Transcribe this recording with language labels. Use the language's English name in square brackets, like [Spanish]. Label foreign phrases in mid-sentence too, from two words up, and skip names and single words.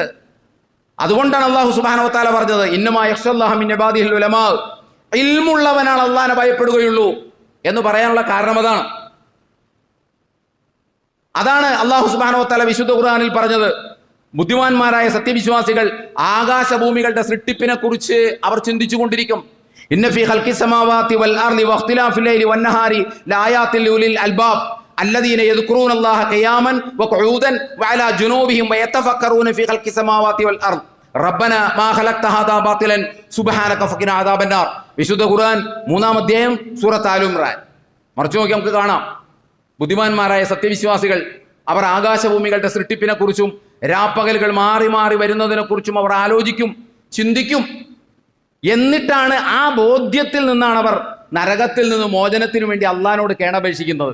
[Malayalam] അതുകൊണ്ടാണ് [Arabic] الله سبحانه وتعالى [Malayalam] പറഞ്ഞത്, [Arabic] إنما يخشى الله من عباده العلماء, [Malayalam] ഇൽമുള്ളവനാണ് അല്ലാഹുവിനെ ഭയപ്പെടുകയുള്ളൂ എന്ന് പറയാനുള്ള കാരണം അതാണ് [Arabic] الله سبحانه وتعالى [Malayalam] വിശുദ്ധ ഖുർആനിൽ പറഞ്ഞത്. ബുദ്ധിമാന്മാരായ സത്യവിശ്വാസികൾ ആകാശഭൂമികളുടെ സൃഷ്ടിപ്പിനെ കുറിച്ച് അവർ ചിന്തിച്ചു കൊണ്ടിരിക്കും. [Arabic] إن في خلق السماوات والأرض واختلاف الليل والنهار لآيات لأولي الألباب الذين يذكرون الله قياما وقعودا وعلى جنوبهم ويتفكرون في خلق السماوات والارض ربنا ما خلقت هذا باطلا سبحانك فقنا عذاب النار. [Malayalam] വിശുദ്ധ ഖുർആൻ 3-ാം അധ്യായം സൂറത്ത് ആൽ ഇംറാൻ മറിച്ചു നോക്കി നമുക്ക് കാണാം. ബുദ്ധിമാന്മാരായ സത്യവിശ്വാസികൾ അവർ ആകാശഭൂമികളുടെ സൃഷ്ടിപ്പിനെ കുറിച്ചും രാപ്പകലുകൾ മാറി മാറി വരുന്നതിനെ കുറിച്ചും അവർ ആലോചിക്കും, ചിന്തിക്കും. എന്നിട്ടാണ് ആ ബോധ്യത്തിൽ നിന്നാണ് അവർ നരകത്തിൽ നിന്ന് മോചനത്തിനു വേണ്ടി അള്ളാഹിനോട് കേണപേക്ഷിക്കുന്നത്.